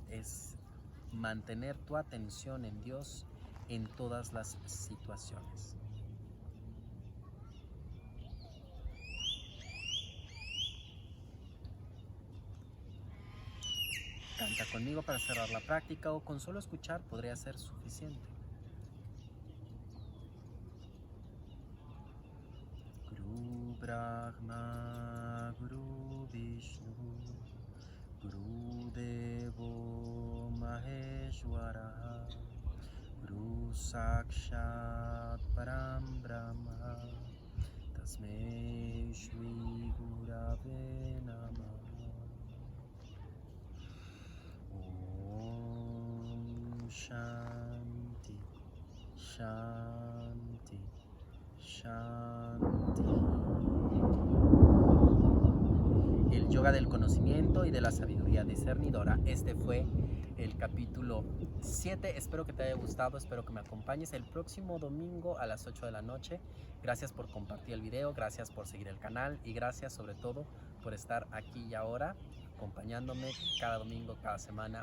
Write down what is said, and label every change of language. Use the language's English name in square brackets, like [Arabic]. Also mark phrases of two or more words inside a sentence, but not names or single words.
[Spanish] Es mantener tu atención en Dios en todas las situaciones. Canta conmigo para cerrar la práctica, o con solo escuchar podría ser suficiente. [Sanskrit] गुरु ब्रह्मा, गुरु विष्णु, गुरु देवो महेश्वर, गुरु साक्षात् परम् ब्रह्म, तस्मै श्री गुरवे नमः. ॐ शान्ति, शान्ति, शान्ति. [Spanish] El yoga del conocimiento y de la sabiduría discernidora. Este fue el capítulo 7. Espero que te haya gustado, espero que me acompañes el próximo domingo a las 8 de la noche. Gracias por compartir el video, gracias por seguir el canal y gracias sobre todo por estar aquí y ahora acompañándome cada domingo, cada semana.